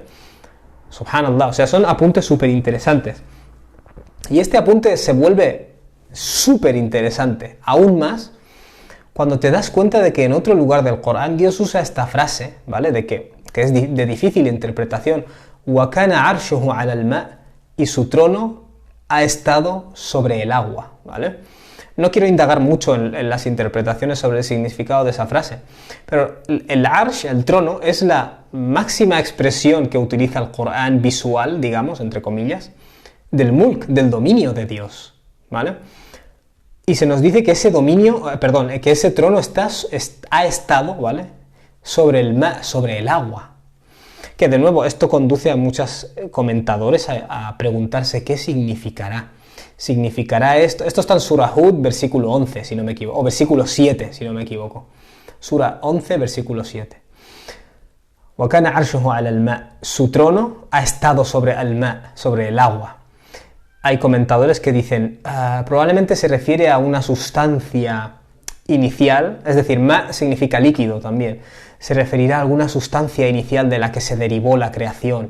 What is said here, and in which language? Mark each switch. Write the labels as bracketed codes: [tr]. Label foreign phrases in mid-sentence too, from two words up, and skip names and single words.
[es] Subhanallah, o sea, son apuntes súper interesantes. Y este apunte se vuelve súper interesante, aún más, cuando te das cuenta de que en otro lugar del Corán Dios usa esta frase, ¿vale? Que es de difícil interpretación, [ar] وَكَانَ عَرْشُهُ عَلَى الْمَاءِ, [es] y su trono ha estado sobre el agua, ¿vale? No quiero indagar mucho en las interpretaciones sobre el significado de esa frase, pero el arsh, el trono, es la máxima expresión que utiliza el Corán visual, digamos, entre comillas, del mulk, del dominio de Dios, ¿vale? Y se nos dice que ese dominio, que ese trono ha estado, ¿vale?, sobre el agua. Que de nuevo, esto conduce a muchos comentadores a preguntarse qué significará. ¿Significará esto? Esto está en Surah Hud, versículo 11, si no me equivoco, o versículo 7, si no me equivoco. [ar] Surah 11, versículo 7. وَكَانَ عَرْشُهُ عَلَى الْمَاءِ. [es] Su trono ha estado sobre al-ma, sobre el agua. Hay comentadores que dicen, probablemente se refiere a una sustancia inicial, es decir, ma significa líquido también, se referirá a alguna sustancia inicial de la que se derivó la creación.